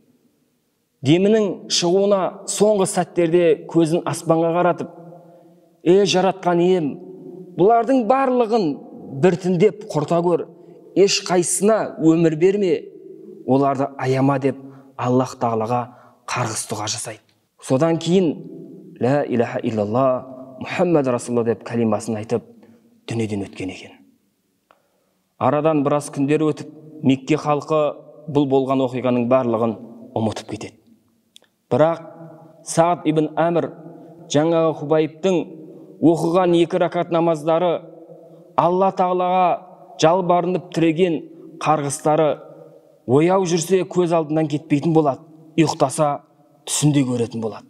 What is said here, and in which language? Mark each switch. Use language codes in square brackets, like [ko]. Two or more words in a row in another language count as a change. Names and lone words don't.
[kk] Демінің шығуына соңғы сәттерде көзін аспанға қаратып, жаратқан ием, бұлардың барлығын біртіндеп құрта көр, еш қайсына өмір берме, оларды аяма деп Аллах тағалаға қарғыс дұға жасайды. Содан кейін [ar] لا إله إلا الله محمد رسول الله [kk] деп калимасын айтып дүниеден өткен екен. Арадан біраз күндер өтіп, Мекке халқы бұл болған оқиғаның барлығын ұмытып кетеді. Бірақ Сағд ибн Әмір жаңағы Хубайбтың оқыған 2 ракат намаздары, Алла тағалаға жалбарынып тіреген қарғыстары ояу жүрсе көз алдынан кетпейтін болады, ұйықтаса түсінде көретін болады.